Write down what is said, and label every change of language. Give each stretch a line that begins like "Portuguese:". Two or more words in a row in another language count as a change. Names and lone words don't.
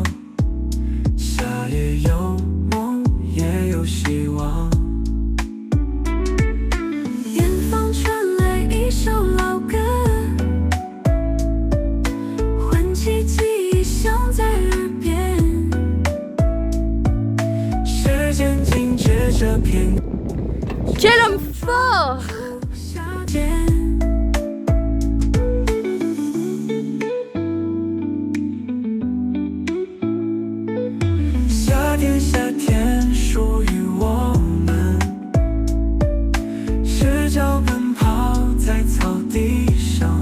Chinese: 夏夜有梦，也有希望。远方传来一首老歌，唤起记忆响在耳边。
French: Quel homme fort!
Chinese: 夏天，夏天属于我们，赤脚奔跑在草地上。